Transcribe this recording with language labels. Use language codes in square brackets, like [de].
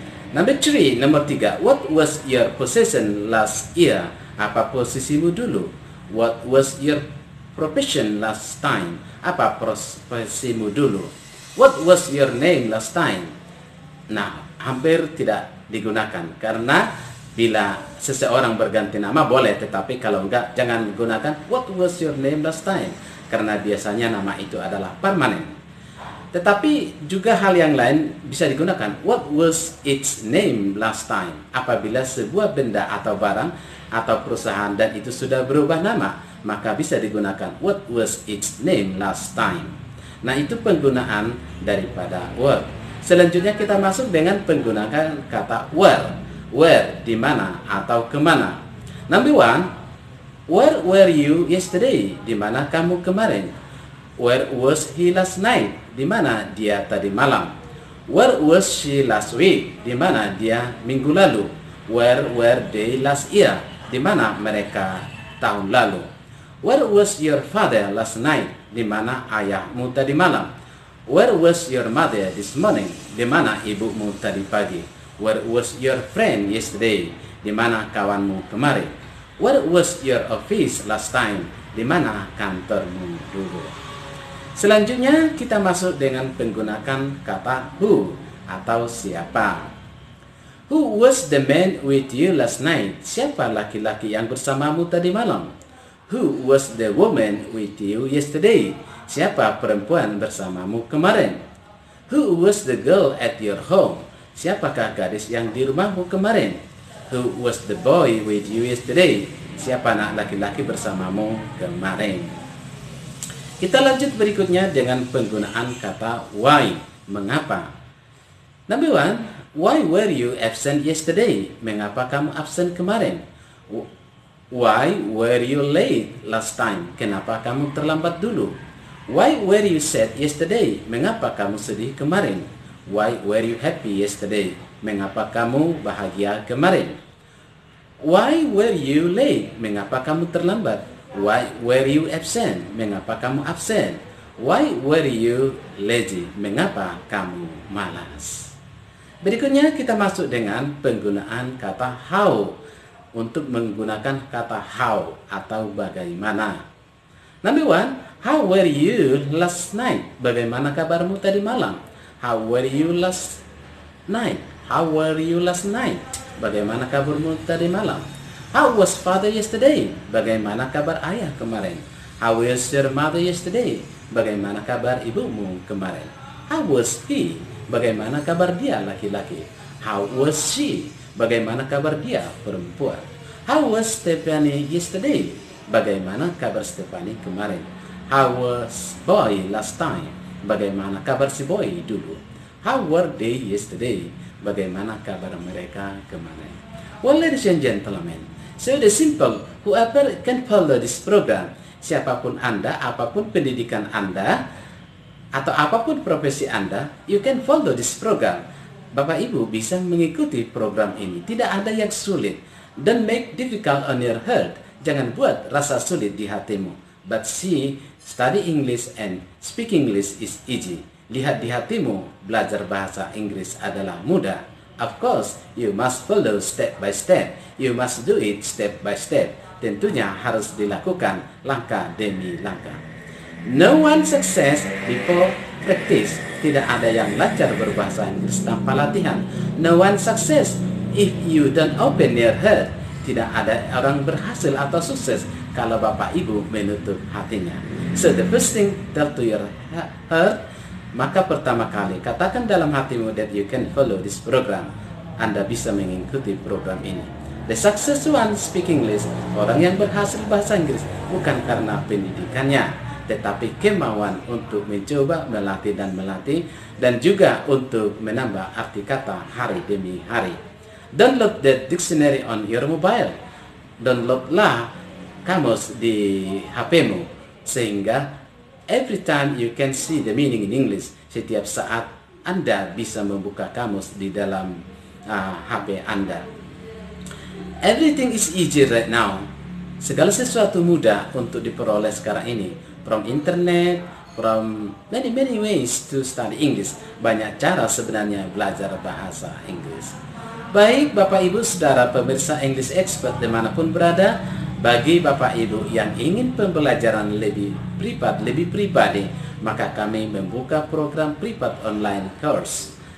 [en] Number three, [id] nomor tiga, [en] what was your position last year? [id] Apa posisimu dulu? [en] What was your profession last time? [id] Apa profesimu dulu? [en] What was your name last time? [id] Nah, hampir tidak digunakan karena bila seseorang berganti nama boleh, tetapi kalau enggak jangan gunakan [en] what was your name last time [id] karena biasanya nama itu adalah permanen. Tetapi juga hal yang lain bisa digunakan [en] what was its name last time [id] apabila sebuah benda atau barang atau perusahaan dan itu sudah berubah nama, maka bisa digunakan what was its name last time. Nah, itu penggunaan daripada were. Selanjutnya kita masuk dengan penggunaan kata where. Where, di mana atau kemana. [en] Number one, where were you yesterday? [id] Di mana kamu kemarin? [en] Where was he last night? [id] Di mana dia tadi malam? [en] Where was she last week? [id] Di mana dia minggu lalu? [en] Where were they last year? [id] Di mana mereka tahun lalu? [en] Where was your father last night? [id] Di mana ayahmu tadi malam? [en] Where was your mother this morning? [id] Di mana ibumu tadi pagi? [en] Where was your friend yesterday? [id] Di mana kawanmu kemarin? [en] Where was your office last time? [id] Di mana kantormu dulu? Selanjutnya kita masuk dengan menggunakan kata who atau siapa. [en] Who was the man with you last night? [id] Siapa laki-laki yang bersamamu tadi malam? [en] Who was the woman with you yesterday? [id] Siapa perempuan bersamamu kemarin? [en] Who was the girl at your home? [id] Siapakah gadis yang di rumahmu kemarin? [en] Who was the boy with you yesterday? [id] Siapa anak laki-laki bersamamu kemarin? Kita lanjut berikutnya dengan penggunaan kata why, mengapa. [en] Number one, why were you absent yesterday? [id] Mengapa kamu absen kemarin? [en] Why were you late last time? [id] Kenapa kamu terlambat dulu? [en] Why were you sad yesterday? [id] Mengapa kamu sedih kemarin? [en] Why were you happy yesterday? [id] Mengapa kamu bahagia kemarin? [en] Why were you late? [id] Mengapa kamu terlambat? [en] Why were you absent? [id] Mengapa kamu absen? [en] Why were you lazy? Mengapa kamu malas? [id] Berikutnya kita masuk dengan penggunaan kata how. Untuk menggunakan kata how atau bagaimana. [en] Number one, how were you last night? [id] Bagaimana kabarmu tadi malam? [en] How were you last night? How were you last night? [id] Bagaimana kabarmu tadi malam? [en] How was father yesterday? [id] Bagaimana kabar ayah kemarin? [en] How was your mother yesterday? [id] Bagaimana kabar ibumu kemarin? [en] How was he? [id] Bagaimana kabar dia laki-laki? [en] How was she? [id] Bagaimana kabar dia perempuan? [en] How was Stephanie yesterday? [id] Bagaimana kabar Stephanie kemarin? [en] How was boy last time? [id] Bagaimana kabar si boy dulu? [en] How were they yesterday? [id] Bagaimana kabar mereka kemarin? [en] Well, ladies and gentlemen, so the simple, whoever can follow this program, [id] siapapun Anda, apapun pendidikan Anda, atau apapun profesi Anda, [en] you can follow this program. [id] Bapak Ibu bisa mengikuti program ini. Tidak ada yang sulit. [en] Don't make difficult on your heart. [id] Jangan buat rasa sulit di hatimu. [en] But see, study English and speak English is easy. [id] Lihat di hatimu, belajar bahasa Inggris adalah mudah. [en] Of course, you must follow step by step. You must do it step by step. [id] Tentunya harus dilakukan langkah demi langkah. [en] No one success before practice. [id] Tidak ada yang lancar berbahasa Inggris tanpa latihan. [en] No one success if you don't open your heart. [id] Tidak ada orang berhasil atau sukses kalau Bapak Ibu menutup hatinya. [en] So the first thing, tell to your heart. [id] Maka pertama kali katakan dalam hatimu [en] that you can follow this program. [id] Anda bisa mengikuti program ini. [en] The success one speak English. [id] Orang yang berhasil bahasa Inggris bukan karena pendidikannya, tetapi kemauan untuk mencoba melatih dan juga untuk menambah arti kata hari demi hari. [en] Download the dictionary on your mobile. [id] Downloadlah kamus di HP-mu sehingga [en] every time you can see the meaning in English. [id] Setiap saat Anda bisa membuka kamus di dalam HP Anda. [en] Everything is easy right now. [id] Segala sesuatu mudah untuk diperoleh sekarang ini. [en] From internet, from many ways to study English. [id] Banyak cara sebenarnya belajar bahasa Inggris. Baik Bapak Ibu Saudara pemirsa English Expert dimanapun berada, bagi Bapak Ibu yang ingin pembelajaran lebih privat, lebih pribadi, maka kami membuka program privat online course.